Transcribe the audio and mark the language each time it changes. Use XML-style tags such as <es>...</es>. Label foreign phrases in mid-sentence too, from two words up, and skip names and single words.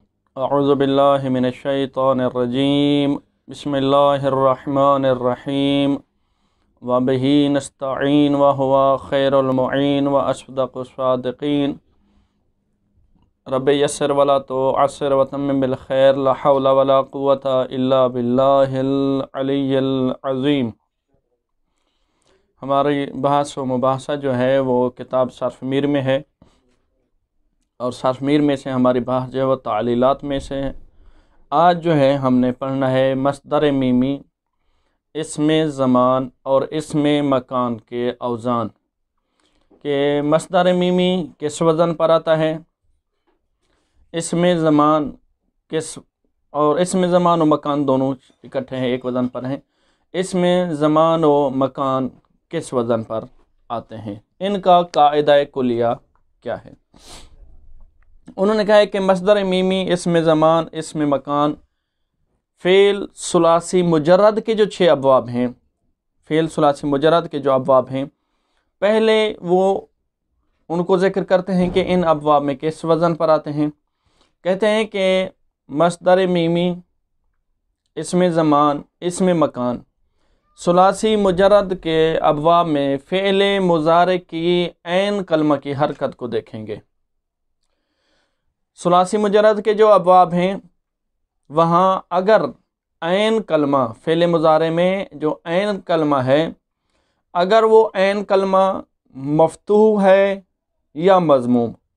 <ar>اعوذ باللہ من الشیطان الرجیم بسم اللہ الرحمن الرحیم وبہ نستعین وہو خیر المعین واصدق الصادقین رب یسر ولا تعسر وتمم بالخیر لا حول ولا قوة الا باللہ العلی العظیم۔</ar> <ur>ہماری بحث و مباحثہ جو ہے وہ کتاب صرف میر میں ہے، اور صرف میر میں سے ہماری بحث جو ہے وہ تعلیلات میں سے ہے۔ آج جو ہے ہم نے پڑھنا ہے مصدر میمی، اسم زمان اور اسم مکان کے اوزان، کہ مصدر میمی کس وزن پر آتا ہے، اسم زمان اسم زمان و مکان دونوں اکٹھے ہیں، ایک وزن پر ہیں۔ اسم زمان و مکان کس وزن پر آتے ہیں، ان کا قاعدہ کلیہ کیا ہے؟ انہوں نے کہا ہے کہ مصدر میمی، اسم زمان، اسم مکان، فعل ثلاثی مجرد کے جو 6 ابواب ہیں، فعل ثلاثی مجرد کے جو ابواب ہیں، پہلے وہ ان کو ذکر کرتے ہیں کہ ان ابواب میں کس وزن پر آتے ہیں۔ کہتے ہیں کہ مصدر میمی، اسم زمان، اسم مکان، ثلاثی مجرد کے ابواب میں فعل مضارع کی عین کلمہ کی حرکت کو دیکھیں گے۔ ثلاثی مجرد کے جو ابواب ہیں وہاں اگر عین کلمہ، فعل مضارع میں جو عین کلمہ ہے، اگر وہ عین کلمہ مفتوح ہے یا مضموم،</ur>